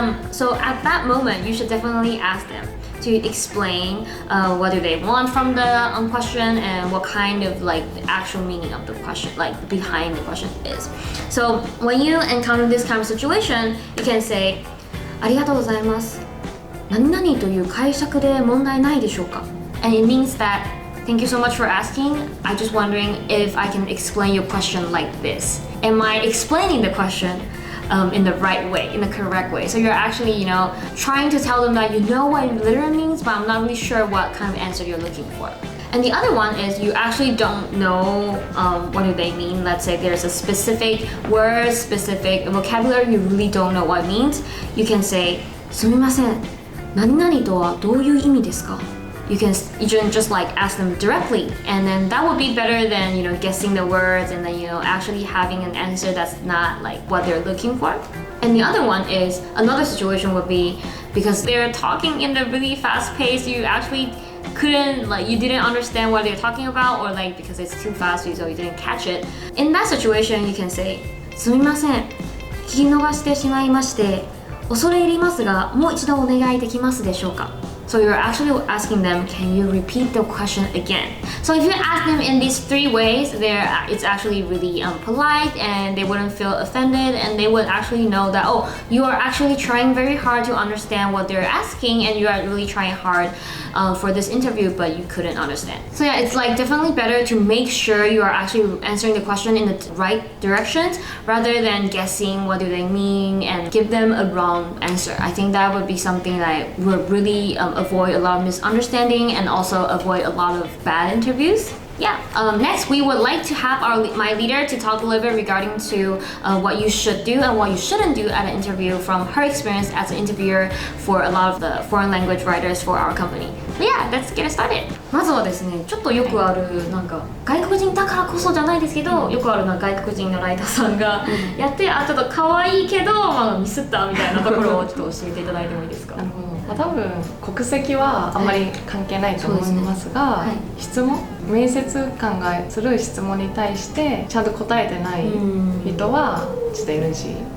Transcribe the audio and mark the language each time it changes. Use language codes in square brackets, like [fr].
[en] So at that moment, you should definitely ask them to explain what do they want from the question, and what kind of the actual meaning of the question, behind the question is. So when you encounter this kind of situation, you can say, [ja] ありがとうございます。何々という解釈で問題ないでしょうか? [en] And it means that, thank you so much for asking. I'm just wondering if I can explain your question like this. Am I explaining the question in the right way, in the correct way? So you're actually, trying to tell them that you know what it literally means, but I'm not really sure what kind of answer you're looking for. And the other one is you actually don't know what do they mean. Let's say there's a specific word, specific vocabulary you really don't know what it means. You can say [ja] すみません、何々とはどういう意味ですか? [en] You can just like ask them directly, and then that would be better than guessing the words and then actually having an answer that's not like what they're looking for. And the other one is another situation would be because they're talking in a really fast pace, you actually you didn't understand what they're talking about, or like because it's too fast so you didn't catch it. In that situation, you can say [ja] すみません、聞き逃してしまいまして恐れ入りますがもう一度お願いできますでしょうか? [en] So you're actually asking them, can you repeat the question again? So if you ask them in these three ways, it's actually really polite, and they wouldn't feel offended, and they would actually know that, oh, you are actually trying very hard to understand what they're asking, and you are really trying hard for this interview, but you couldn't understand. So yeah, it's like definitely better to make sure you are actually answering the question in the right directions rather than guessing what do they mean and give them a wrong answer. I think that would be something that would really avoid a lot of misunderstanding and also avoid a lot of bad interviews. Yeah. Next, we would like to have my leader to talk a little bit regarding to what you should do and what you shouldn't do at an interview from her experience as an interviewer for a lot of the foreign language writers for our company. But yeah, let's get started. [ja] まずはですね、ちょっとよくあるなんか外国人だからこそじゃないですけど、よくあるな外国人のライターさんがやって、ちょっと可愛いけど、ミスったみたいなところをちょっと教えていただいてもいいですか？なるほど。多分国籍はあんまり関係ないと思いますが、質問、面接官がする質問に対してちゃんと答えてない人はちょっと NG。